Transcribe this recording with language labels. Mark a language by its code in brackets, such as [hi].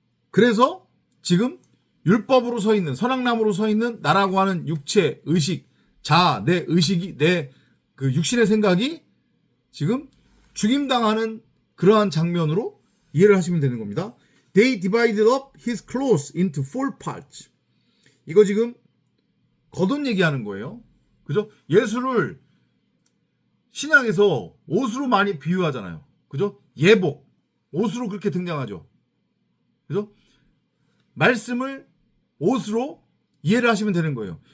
[ko] 그래서 지금 율법으로 서 있는, 선악나무로 서 있는 나라고 하는 육체, 의식, 자아, 내 의식이, 내 그 육신의 생각이 지금 죽임당하는 그러한 장면으로 이해를 하시면 되는 겁니다. [en] They divided up his clothes into 4 parts. [ko] 이거 지금 겉옷 얘기하는 거예요. 그죠? 예수를 신약에서 옷으로 많이 비유하잖아요. 그죠? 예복, 옷으로 그렇게 등장하죠. 그죠? 말씀을 옷으로 이해를 하시면 되는 거예요.